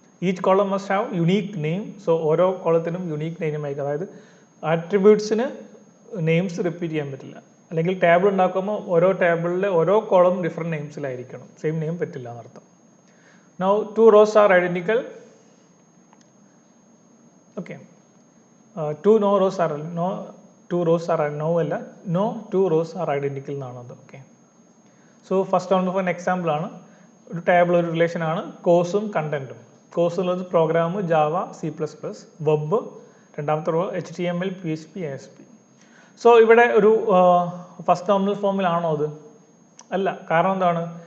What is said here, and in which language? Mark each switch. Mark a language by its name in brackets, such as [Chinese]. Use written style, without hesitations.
[English] Each column must have unique name. So [Malayalam] ഓരോ കോളത്തിനും unique name ആയിരിക്കും. അതായത് ആട്രിബ്യൂട്ട്സിന് നെയിംസ് റിപ്പീറ്റ് ചെയ്യാൻ പറ്റില്ല. അല്ലെങ്കിൽ ടേബിൾ ഉണ്ടാക്കുമ്പോൾ ഓരോ ടേബിളിലെ ഓരോ കോളം ഡിഫറെൻറ്റ് നെയിംസിലായിരിക്കണം, സെയിം നെയിം പറ്റില്ല എന്നർത്ഥം. [English] Now 2 rows are identical. Okay, 2 rows are no 2 rows are no അല്ല, no 2 rows are identical എന്നാണത്. [Malayalam] Okay, so first on for example ആണ്. ഒരു ടേബിൾ, ഒരു റിലേഷൻ ആണ്, കോഴ്സും കണ്ടന്റും. കോഴ്സ് എന്നുള്ളത് പ്രോഗ്രാം, ജാവ, C++, വെബ്, രണ്ടാമത്തെ raw HTML, PHP, ASP. So ഇവിടെ ഒരു ഫസ്റ്റ് നോർമൽ ഫോമിലാണോ അത്? അല്ല. കാരണം എന്താണ്?